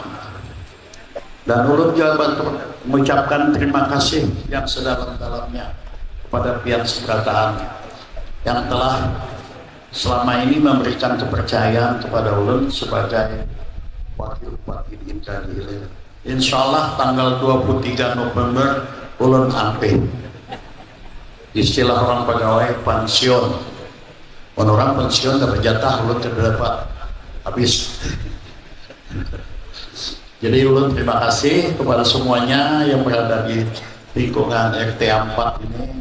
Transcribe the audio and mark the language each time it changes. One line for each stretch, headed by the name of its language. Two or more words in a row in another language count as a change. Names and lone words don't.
Indonesian: Dan ulun juga mengucapkan terima kasih yang sedalam-dalamnya kepada pihak seberatan yang telah selama ini memberikan kepercayaan kepada ulun sebagai wakil bupati di Indradi Hilir.
Arabic: إن شاء الله
Banjar: tanggal 23 November ulun ampih.
Indonesian: Istilah orang pegawai pensiun. Orang pensiun dapat jatah, ulun tidak dapat, habis. Jadi ulun terima kasih kepada semuanya yang berada di lingkungan RT 4 ini.